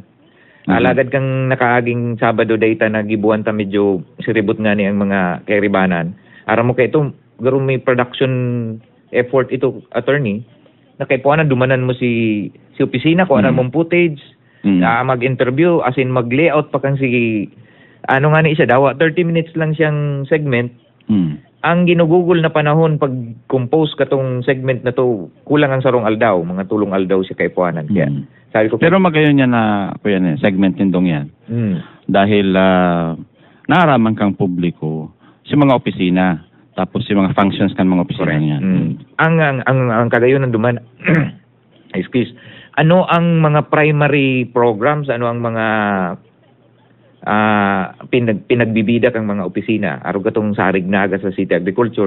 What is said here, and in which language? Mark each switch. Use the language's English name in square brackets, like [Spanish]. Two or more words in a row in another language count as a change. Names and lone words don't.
[Bikol] Alagad kang nakaaging Sabado data na gibuan ta medyo siribot nga ni ang mga kairibanan. Aram mo kay ito, garo may production effort ito, attorney, na kay Puanan dumanan mo si opisina, kung ano mong footage, mag-interview, [English] as in [Bikol] mag-layout pa kang ano nga ni siya daw, 30 minutes lang siyang segment. Ang ginugugol na panahon pag-compose katong segment na to, kulang ang sarong aldaw, mga tulong aldaw siya kay Puanan. Kaya, sabi ko, pero magayon niya na segment nindong yan. Dahil naaraman kang publiko si mga opisina, tapos si mga functions kan mga opisina niya. Ang kagayon ng duman, excuse, ano ang mga [English] primary programs, [Bikol] ano ang mga pinagbibida kang mga opisina, arog katong sarig naga sa City Agriculture.